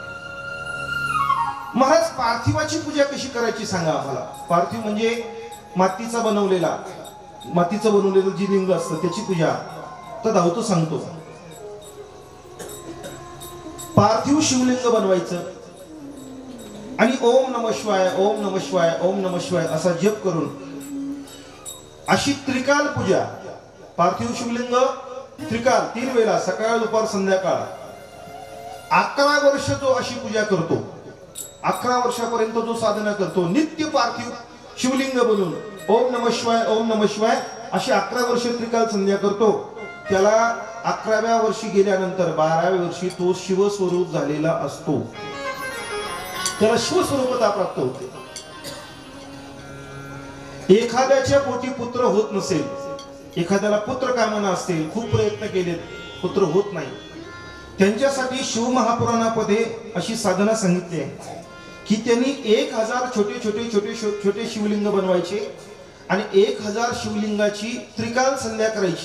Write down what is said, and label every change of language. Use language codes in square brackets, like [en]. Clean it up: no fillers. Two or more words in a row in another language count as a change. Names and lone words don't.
[mr] महाराज पार्थिवाची पूजा कशी करायची सांगा आम्हाला. पार्थिव म्हणजे मातीचं बनवलेलं जी लिंग असतं त्याची पूजा तर धावतो सांगतो. पार्थिव शिवलिंग बनवायचं आणि [sa] ओम नमः शिवाय, ओम नमः शिवाय, ओम नमः शिवाय [mr] असा जप करून अशी त्रिकाल पूजा. पार्थिव शिवलिंग त्रिकाल 3 वेळा, सकाळ दुपार संध्याकाळ. 11 वर्ष जो अशी पूजा करतो, 11 वर्षापर्यंत जो साधना करतो, नित्य पार्थिव शिवलिंग बनवून [sa] ओम नमः शिवाय, ओम नमः शिवाय [mr] अशी 11 वर्ष त्रिकाल संध्या करतो, त्याला 11व्या वर्षी गेल्यानंतर 12व्या वर्षी तो शिवस्वरूप झालेला असतो. त्याला शिवस्वरूपता प्राप्त होते. एखाद्याच्या पोटी पुत्र होत नसेल, एखाद्याला पुत्र कामना असतील, खूप प्रयत्न केले पुत्र होत नाही, त्यांच्यासाठी शिवमहापुराणामध्ये अशी साधना सांगितली आहे की त्यांनी 1000 छोटे शिवलिंग बनवायचे आणि 1000 शिवलिंगाची त्रिकाल संध्या करायची.